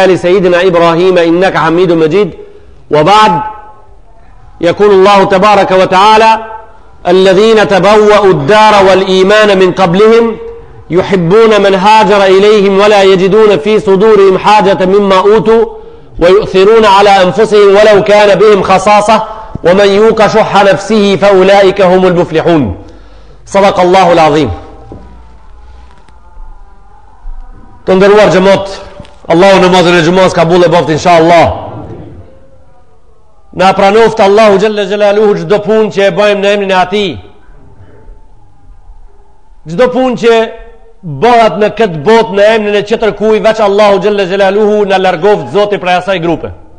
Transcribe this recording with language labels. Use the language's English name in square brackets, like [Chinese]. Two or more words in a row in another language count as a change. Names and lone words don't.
[Arabic] آل سيدنا إبراهيم إنك حميد مجيد وبعد يقول الله تبارك وتعالى الذين تبوأوا الدار والإيمان من قبلهم يحبون من هاجر إليهم ولا يجدون في صدورهم حاجة مما أوتوا ويؤثرون على أنفسهم ولو كان بهم خصاصة ومن يوق شح نفسه فأولئك هم المفلحون صدق الله العظيم. [Albanian] Të ndëruar xhamot, Allahu namazin e xumës kabul e boft inshallah. Na pranoft Allahu [Arabic] جل جلاله [Albanian] çdo punë që e bëjmë në emrin e Atij. Çdo punë që bëhet në këtë botë në emrin e çetër kujt veç Allahu [Arabic] جل جلاله [Albanian] na largoft Zoti prej asaj grupe.